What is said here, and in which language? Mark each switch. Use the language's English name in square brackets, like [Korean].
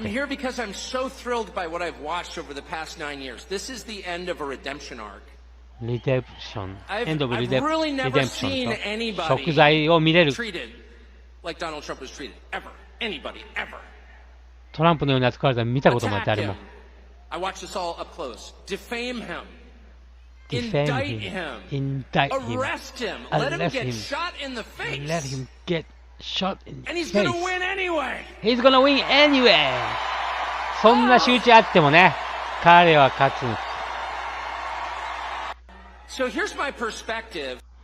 [English] I'm here because I'm so thrilled by what I've watched over the past 9 years. This is the end of a redemption arc. Redemption. End of really never seen anybody [Japanese] 贖罪を見れる。 [English] treated like Donald Trump was treated. Ever. Anybody. Ever. [Japanese] トランプのように扱われたの見たことも誰も。 [English] I watched this all up close. Defame him. Defame him. Indict him. Arrest him. Let him get shot in the face. Let him get shot in the face. And he's gonna win anyway. He's gonna win anyway. [Japanese] そんな仕打ちあってもね、彼は勝つ。 [English] So here's my perspective.